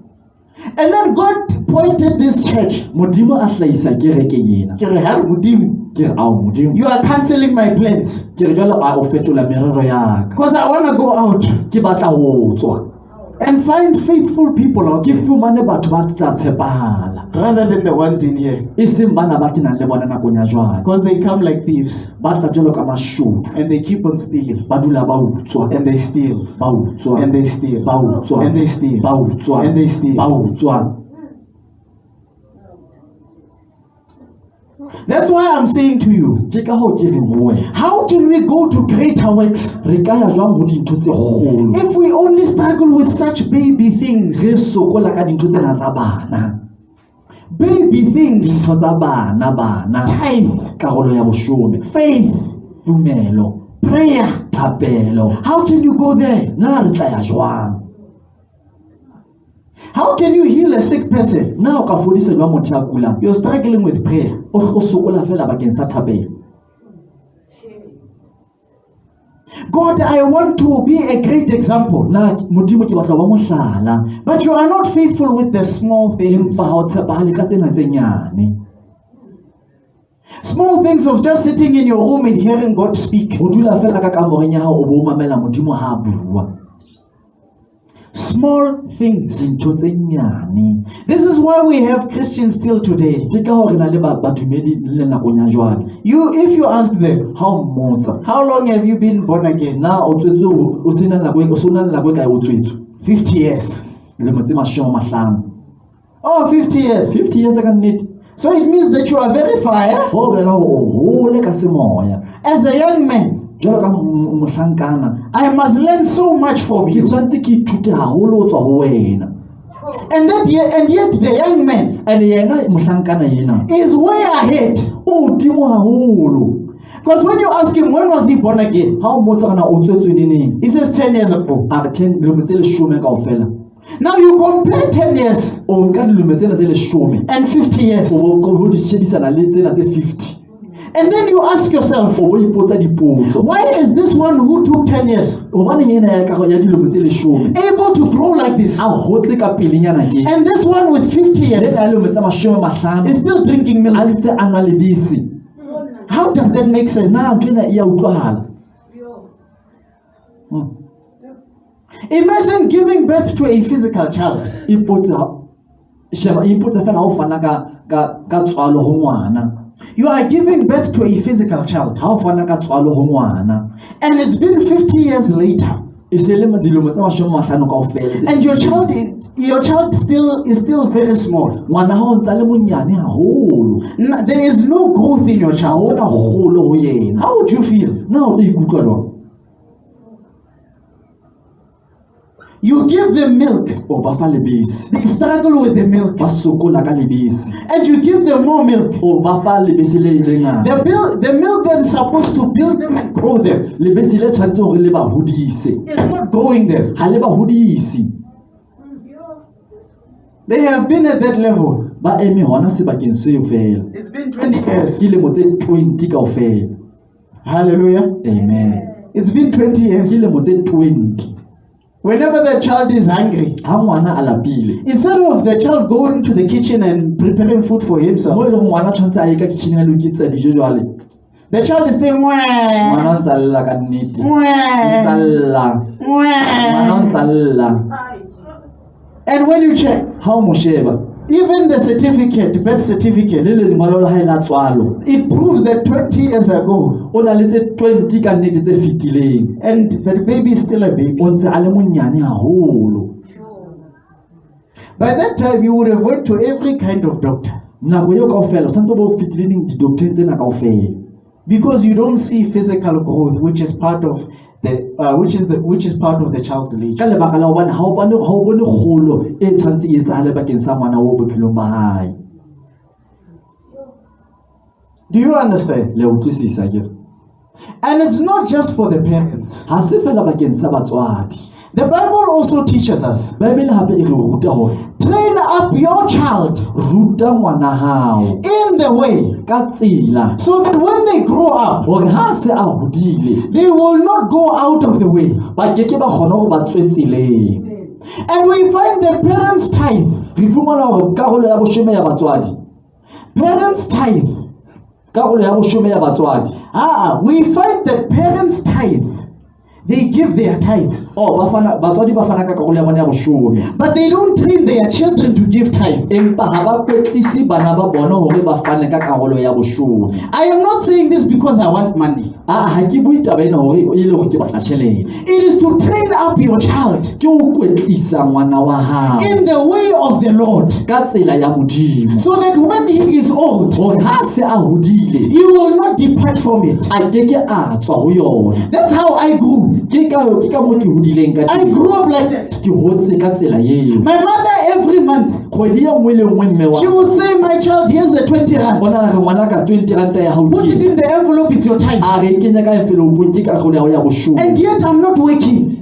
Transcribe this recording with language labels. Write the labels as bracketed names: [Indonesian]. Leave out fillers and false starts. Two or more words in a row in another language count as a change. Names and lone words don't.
[English] and then God pointed this church. [Southern Sotho] Modimo a hlahisa kereke ena. Ke re, "Hai, Modimo, Ke re ao modimo, [English] you are cancelling my plans [Southern Sotho] ke re jwale a o fetola merero ya ka. [English] because I want to go out [Southern Sotho] Ke batla ho tswa [English] and find faithful people out [Southern Sotho] ke [English] there [Southern Sotho] fumane batho ba tla tshepahala, [English] rather than the ones in here, [Southern Sotho] e seng bana ba ke nang le bona nakong ya jwale. [English] because they come like thieves [Southern Sotho] Ba tla jwalo ka mashodu, [English] and they keep on stealing [Southern Sotho] ba dula ba utswa, [English] and they steal [Southern Sotho] ba utswa, [English] and they steal [Southern Sotho] ba utswa, [English] and they steal [Southern Sotho] ba utswa, [English] and they steal. [Southern Sotho] ba utswa. [English] That's why I'm saying to you, [Southern Sotho] Ke ka hoo ke reng ho wena, [English] how can we go to greater works [Southern Sotho] re ka ya jwang ho dintho tse kgolo [English] if we only struggle with such baby things? [Southern Sotho] re sokola ka dintho tsena tsa bana, [English] Baby things, [Southern Sotho] dintho tsa bana, [English] tithe, [Southern Sotho] karolo ya boshome, [English] faith, [Southern Sotho] tumelo, [English] prayer. [Southern Sotho] thapelo. [English] How can you go there? [Southern Sotho] Na re tla ya jwang? [English] How can you heal a sick person? [Southern Sotho] Na o ka fodisa jwang motho ya kulang? [English] You're struggling with prayer. [Southern Sotho] O sokola fela bakeng sa thapelo. [English] God, I want to be a great example. [Southern Sotho] Na modimo ke batla ba mohlala, [English] But you are not faithful with the small things. [Southern Sotho] empa ha o tshepahale ka tsena tse nyane. [English] Small things of just sitting in your room and hearing God speak. [Southern Sotho] O dula fela ka kamoreng ya hao o bo o mamela modimo ha a bua. [English] Small things. [Southern Sotho] Dintho tse nyane. [English] This is why we have Christians still today. [Southern Sotho] Ke ka hore na le badumedi le nakong ya jwale. [English] If you ask them, [Southern Sotho] Ha o mmotsa, [English] how long have you been born again? [Southern Sotho] na o tswetse o sena nako e kae o tswetswe? [English] 50 years. [Southern Sotho] Dilemo tse 50. [English] Oh, 50 years. [Southern Sotho] 50 years ka nnete. [English] So it means that you are very fire [Southern Sotho] ho bolela hore o hole ka semoya. [English] as a young man. [Southern Sotho] Jwalo ka mohlankana, [English] I must learn so much from [Southern Sotho] ke [English] you. [Southern Sotho] tshwantse ke ithute haholo ho tswa ho wena. [English] And yet the young man [Southern Sotho] And yena mohlankana yena [English] is way ahead. [Southern Sotho] o hodimo haholo. [English] Because when you ask him when was he born again, [Southern Sotho] Ha o mmotsa kana o tswetswe neneng, [English] he says 10 years ago. [Southern Sotho] a re 10 dilemo tse 10 kaofela. [English] Now you compare 10 years [Southern Sotho] O nka dilemo tsena tse 10 [English] and 50 years. [Southern Sotho] o bo di shebisana le tsena tse 50. [English] And then you ask yourself, [Southern Sotho] O bo ipotsa dipotso. [English] why is this one who took 10 years [Southern Sotho] Hobaneng ena ya dilemo tse 10 [English] able to grow like this? [Southern Sotho] a hotse ka pelenyana ke? [English] And this one with 50 [Southern Sotho] Le [English] years [Southern Sotho] ka dilemo tse 50 [English] is still drinking [Southern Sotho] a [English] milk. [Southern Sotho] ntse a nwa lebese. [English] How does that make sense? [Southern Sotho] Na ntho ena e a utlwahala. [English] Imagine giving birth to a physical child. [Southern Sotho] Ipotse fela ha o fana ka tswalo ho ngwana. [English] You are giving birth to a physical child. [Southern Sotho] Ha o fana ka tswalo ho ngwana. [English] And it's been 50 years later. [Southern Sotho] E se le dilemo tse 50 kaofela. [English] And your child is still very small. [Southern Sotho] Ngwana ha o ntse a le monyane haholo. [English] There is no growth in your [Southern Sotho] Ha [English] child. [Southern Sotho] ona holo ho yena. [English] How would you feel? [Southern Sotho] Na o ikutlwa jwang? [English] You give them milk. [Southern Sotho] O ba fa lebese. [English] They struggle with the milk. [Southern Sotho] Ba sokola ka lebese. [English] And you give them more milk. [Southern Sotho] O ba fa lebese le ngata. [English] The milk that is supposed to build them and grow them [Southern Sotho] Lebese le tshwantse hore le ba hodise. [English] is not growing them. [Southern Sotho] Ha le ba hodisi. [English] They have been at that level. [Southern Sotho] Ba eme hona sebakeng seo fela. [English] It's been 20 years. [Southern Sotho] Dilemo tse 20 kaofela. [English] Hallelujah. Amen. It's been 20 years. [Southern Sotho] Dilemo tse 20. [English] Whenever the child is hungry, [Southern Sotho] Ha ngwana a lapile. [English] instead of the child going to the kitchen and preparing food for [Southern Sotho] Mo [English] himself, [Southern Sotho] e leng ngwana tshwantse a ye ka kitchen a lokitsa dijo jwale. [English] the child is saying, [Southern Sotho] Ngwana "Wah, o ntse a lla ka nnete. O ntse a wah, lla. Ngwana o wah." ntse a lla. [English] And when you check, [Southern Sotho] Ha o mo sheba, [English] even the certificate, birth [Southern Sotho] le [English] certificate, [Southern Sotho] lengolo la hae la tswalo, [English] it proves that 20 years ago, [Southern Sotho] o na le tse 20 ka nnete tse fetileng. [English] and the baby is still a baby. [Southern Sotho] O ntse a le monyane haholo. [English] By that time, you would have went to every kind of doctor [Southern Sotho] Nako eo kaofela o tshwantse o bo fetileng di-doctoreng tsena kaofela. [English] because you don't see physical growth, which is part of the child's [Southern Sotho] Ka [English] nature. [Southern Sotho] lebaka la hobane ha o bone kgolo e tshwantse e etsahale bakeng sa ngwana o bophelong ba hae. [English] Do you understand? [Southern Sotho] Le utlwisisa ke? [English] And it's not just for the parents. [Southern Sotho] Ha se fela bakeng sa batswadi. [English] The Bible also teaches us, [Southern Sotho] Bible hape e re ruta hore [English] train up your child [Southern Sotho] ruta ngwana hao [English] in the way [Southern Sotho] ka tsela [English] so that when they grow up, [Southern Sotho] hore ha se a hodile [English] they will not go out of the way. [Southern Sotho] ba keke ba kgona hore ba tswe tseleng. [English] And we find that parents tithe. [Southern Sotho] Re fumana hore karolo ya boshome ya batswadi, [English] Parents tithe. [Southern Sotho] karolo ya boshome ya batswadi, [English] We find that parents tithe. They give their tithes, [Southern Sotho] batswadi ba fana ka karolo ya bona ya boshome, [English] but they don't train their children to give tithe. [Southern Sotho] empa ha ba kwetlisi bana ba bona hore ba fane ka karolo ya boshome. [English] I am not saying this because I want money. [Southern Sotho] Ha ke bue taba ena hore e le hore ke batla tjhelete. [English] It is to train up your child [Southern Sotho] Ke ho kwetlisa ngwana wa hao [English] in the way of the Lord, [Southern Sotho] ka tsela ya Modimo, [English] so that when he is old, [Southern Sotho] hore ha se a hodile [English] he will not depart from it. [Southern Sotho] a keke a tswa ho yona. [English] That's how I grew. [Southern Sotho] Ke ka moo ke hodileng ka [English] I [Southern Sotho] teng. [English] grew up like that. [Southern Sotho] Ke hotse ka tsela eo. [English] My mother every month, [Southern Sotho] Kgwedi ya nngwe le nngwe mme wa [English] she would say, "My child, here's the 20 rand. [Southern Sotho] bona re ngwana ka 20 ranta ya hao [English] Put it in the envelope, it's your time." [Southern Sotho] a re kenya ka envelopeng ke karolo ya hao ya boshome. [English] And yet I'm not working